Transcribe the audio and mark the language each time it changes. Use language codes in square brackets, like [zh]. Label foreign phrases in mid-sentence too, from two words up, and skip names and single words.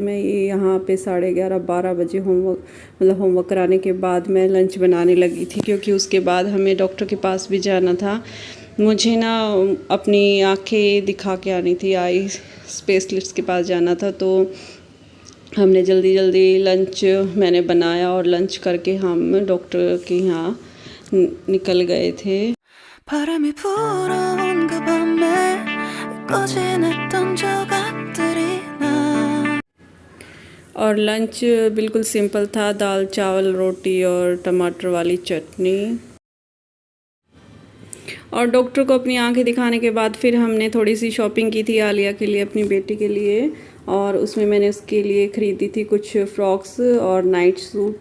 [hi] मैं ये यहाँ पे 11:30-12 बजे होमवर्क कराने के बाद मैं लंच बनाने लगी थी, क्योंकि उसके बाद हमें डॉक्टर के पास भी जाना था। मुझे ना अपनी आँखें दिखा के आनी थी, [en] eye specialist [hi] के पास जाना था। तो हमने जल्दी लंच मैंने बनाया और लंच करके हम डॉक्टर के यहाँ निकल गए थे। [ko] 바람이 불어온 그 밤에 꺼진했던 조각들이 난 [hi] और लंच बिल्कुल सिंपल था, दाल चावल रोटी और टमाटर वाली चटनी। और डॉक्टर को अपनी आंखें दिखाने के बाद फिर हमने थोड़ी सी शॉपिंग की थी आलिया के लिए, अपनी बेटी के लिए। और उसमें मैंने उसके लिए ख़रीदी थी कुछ फ्रॉक्स और [en] night suit.